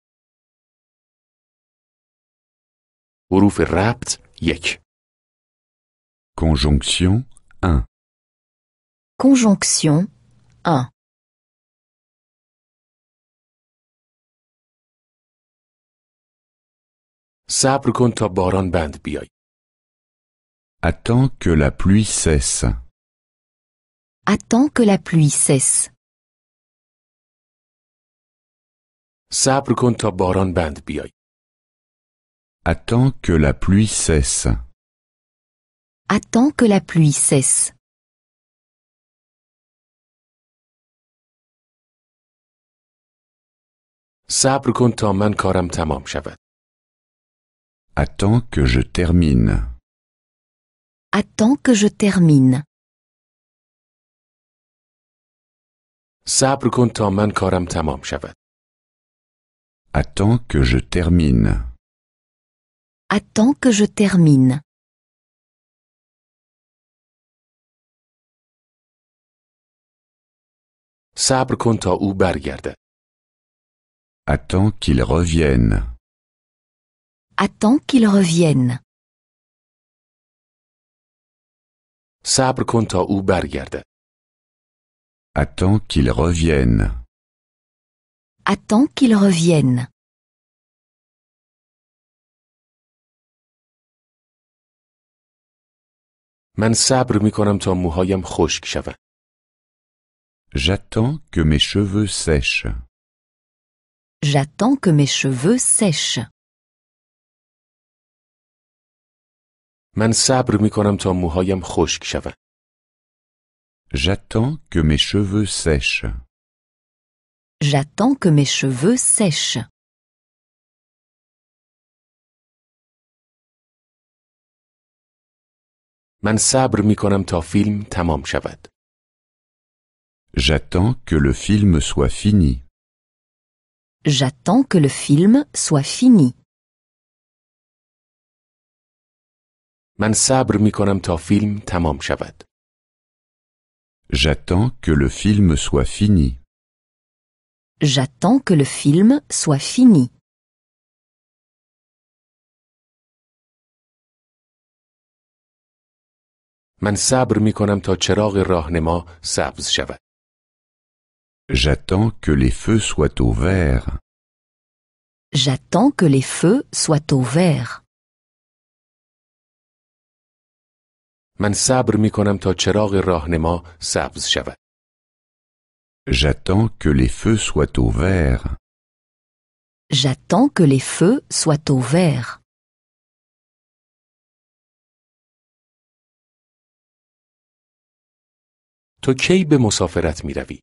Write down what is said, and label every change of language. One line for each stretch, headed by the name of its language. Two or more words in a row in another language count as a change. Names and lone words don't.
Persian: حروف ربط 1
French: Conjonction 1 Conjonction 1
Persian: صبر کن تا باران بند بیای.
French: Attends que la pluie cesse. Attends que la pluie cesse.
Persian: صبر کن تا باران بند بیای.
French: Attends que la pluie cesse. Attends que la pluie cesse.
Persian: صبر کن تا من کارم تمام شود.
French: Attends que je termine. Attends que je termine.
Persian: صبر کن تا من کارم تمام شود.
French: Attends que je termine. Attends que je termine.
Persian: صبر کن تا او برگردد.
French: Attends qu'il revienne. Attends qu'il revienne.
Persian: صبر کن تا او برگردد.
French: Attends qu'il revienne. Attends qu'il revienne.
Persian: من صبر می کنم تا موهایم خشک شود.
French: J'attends que mes cheveux sèchent. J'attends que mes cheveux sèchent.
Persian: من صبر می کنم تا موهایم خشک شود.
French: J'attends que mes cheveux sèchent. J'attends que mes cheveux sèchent.
Persian: من صبر می کنم تا فیلم تمام شود.
French: J'attends que le film soit fini. J'attends que le film soit fini.
Persian: من صبر می کنم تا فیلم تمام شود.
French: J'attends que le film soit fini. J'attends que le film soit fini.
Persian: من صبر می کنم تا چراغ راهنما سبز شود.
French: J'attends que les feux soient au vert. J'attends que les feux soient au vert.
Persian: من صبر می کنم تا چراغ راهنما سبز شود.
French: J'attends que les feux soient au vert. J'attends que les feux soient au vert.
Persian: تو کی به مسافرت می روی؟